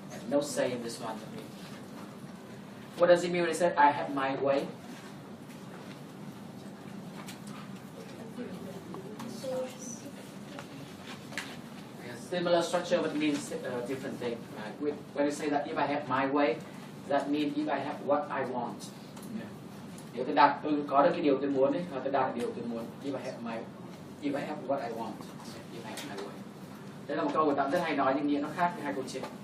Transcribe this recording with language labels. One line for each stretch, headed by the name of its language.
English: No say in this one. What does it mean when he said, I have my way? Similar structure but means a different thing. Right? When you say that if I have my way, that means if I have what I want.
Vietnamese: Nếu tôi có được cái điều tôi muốn ấy, tôi đạt được điều tôi muốn.
English: If I have what I want, if I have my way.
Vietnamese: Đây là một câu người ta rất hay nói nhưng nghĩa nó khác hai câu trên.